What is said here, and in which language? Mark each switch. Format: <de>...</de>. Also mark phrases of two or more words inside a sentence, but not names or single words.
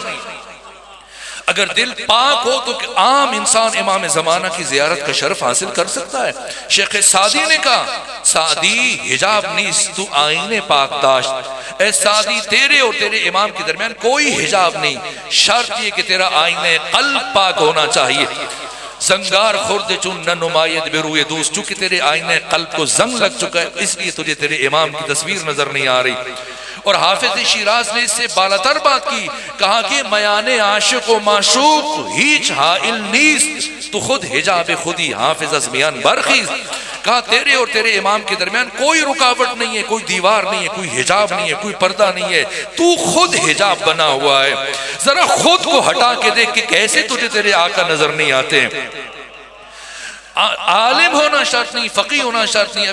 <ur>اگر دل پاک ہو تو عام انسان امام زمانہ کی زیارت کا شرف حاصل کر سکتا ہے۔ شیخ سعدی نے کہا</ur> <fa>سعدی حجاب نیست تو آئین پاک داشت،</fa> <ur>اے سعدی تیرے اور تیرے امام کے درمیان کوئی حجاب نہیں، شرط یہ کہ تیرا آئین قلب پاک ہونا چاہیے۔</ur> <fa>زنگار خورد چون نہ نماید بے روئے دوست،</fa> <ur>چونکہ تیرے آئین قلب کو زنگ لگ چکا ہے اس لیے تجھے تیرے امام کی تصویر نظر نہیں آ رہی۔ اور حافظ شیراز نے اس سے بالاتر بات کی، کہا کہ</ur> <fa>میان عاشق و معشوق ہیچ حائل نیست، تو خود حجاب خودی حافظ از میان برخیز۔</fa> <ur>کہا تیرے اور تیرے امام کے درمیان کوئی رکاوٹ نہیں ہے، کوئی دیوار نہیں ہے، کوئی حجاب نہیں ہے، کوئی پردہ نہیں ہے، تو خود حجاب بنا ہوا ہے۔ ذرا خود کو ہٹا کے دیکھ کہ کیسے تجھے تیرے آقا نظر نہیں آتے ہیں۔ عالم ہونا شرط نہیں، فقیہ ہونا شرط نہیں۔</ur>